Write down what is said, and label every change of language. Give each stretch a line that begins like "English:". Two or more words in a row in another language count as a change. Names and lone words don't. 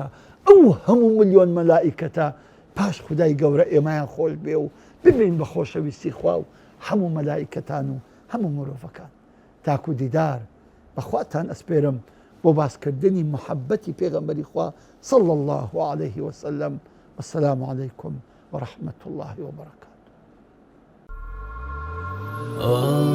Central Kurdish: ئەو هەموو ملیۆن مەلائیکەتە پاش خودای گەورە ئێمەیان خۆش بێ و ببین بە خۆشەویستی خوا و هەموو مەلائیکەتان و هەموو مرۆڤەکان تاکو دیدار بەخواتان ئەسپێرم بۆ باسکردنی محەبەتی پێغەمبەری خوا
Arabic: صلی الله عليه وسلم والسلام عليكم ورحمة الله وبركاته.